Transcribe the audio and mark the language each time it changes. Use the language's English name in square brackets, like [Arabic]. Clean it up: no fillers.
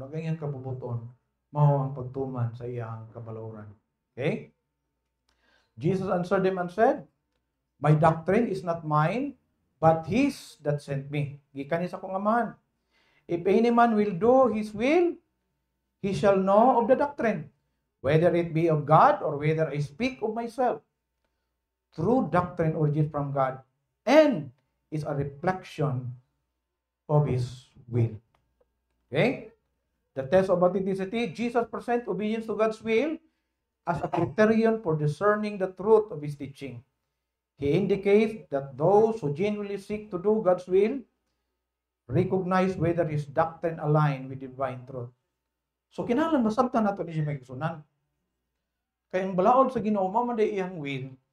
[Cebuano] Ang iyang kabubuton mao ang pagtuman sa iyang kabalawran. Okay? [English] Jesus answered them and said, "My doctrine is not mine, but His that sent me." [Cebuano] Gikan ni sa kong Amahan. [English] If any man will do His will, he shall know of the doctrine, whether it be of God or whether I speak of myself. True doctrine originates from God and is a reflection of His will. Okay? The test of authenticity, Jesus presents obedience to God's will as a criterion for discerning the truth of His teaching. He indicates that those who genuinely seek to do God's will recognize whether His doctrine align with divine truth. [Cebuano] So kinahanglan masabtan nato ni siya magsunan. Kay ang balaod sa Ginoo mao man day iyang will.